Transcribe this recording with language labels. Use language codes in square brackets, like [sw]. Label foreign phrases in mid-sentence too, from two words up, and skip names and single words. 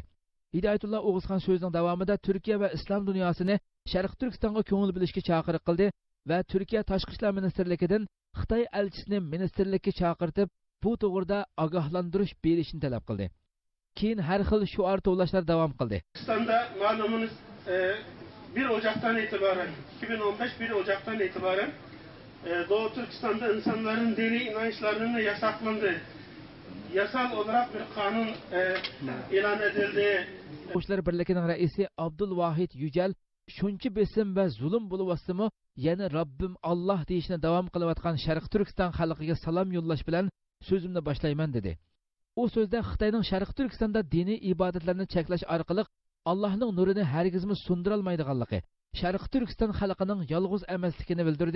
[uz] Hidoyatullo O'g'izxon so'zining davomida Turkiya va islom dunyosini Sharq Turkistonga ko'ngil bilishga chaqiriq qildi va Turkiya Tashqi ishlar ministrligidan Xitoy elchisini ministrlikka chaqirtib, bu to'g'rida ogohlantirish berishni talab qildi. Keyin har xil shuar to'lashlar davom qildi. [tr] Turkistonda ma'lumunuz 1 Ocak'tan itibaren 2015 1 Ocak'tan itibaren Doğu Türkistan'da insanların dini inançlarının yasaklandı. Yasal olarak bir kanun ilan edildi. [uz] O'quvchilar birligining raisi Abdulvahid Yücel shuncha besim va zulm bo'lyapsimi, yana Rabbim Alloh deyishni davom qilayotgan Sharq Turkiston xalqiga salom yo'llash bilan so'zimni boshlayman dedi. U so'zda Xitoyning Sharq Turkistonda diniy ibodatlarni cheklash orqali Allohning nurini hargizmi sundira olmaydiganligi, Sharq Turkiston xalqining yolg'iz emasligini bildirdi.